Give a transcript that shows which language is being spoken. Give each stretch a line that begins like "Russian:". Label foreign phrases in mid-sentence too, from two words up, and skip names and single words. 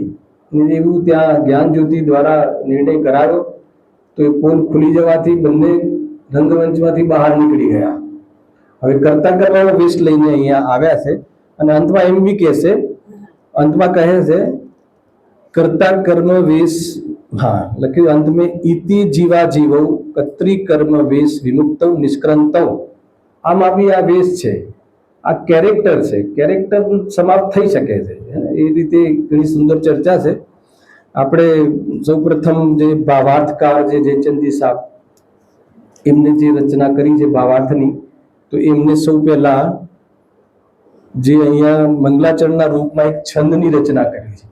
Gujarati: એવું ત્યાં જ્ઞાન જ્યોતિ દ્વારા નિર્ણય કરાયો તો એ પોલ ખુલી જવાથી બંને રંગમંચમાંથી બહાર નીકળી ગયા. હવે કરતા કરવાનો વેશ લઈને અહીંયા આવ્યા છે અને અંતમાં એમ બી કહેશે, અંતમાં કહે છે કર્તા કર્મ વેશ, હા લખ્યું અંત में
Sanskrit: इति जीवा जीवो कत्री कर्म वेश विमुक्तौ निष्क्रंतौ.
Gujarati: આમાં બી આ વેશ છે, આ કેરેક્ટર છે, કેરેક્ટર સમાપ્ત થઈ શકે છે. એ રીતે ઘણી સુંદર ચર્ચા છે. આપણે સૌપ્રથમ જે ભાવાર્થકાર જે જયચંદજી સાહેબ એમને જે રચના કરી છે ભાવાર્થની, તો એમને સૌ પહેલા જે અહીંયા મંગલાચરણના રૂપમાં એક છંદની રચના કરી છે.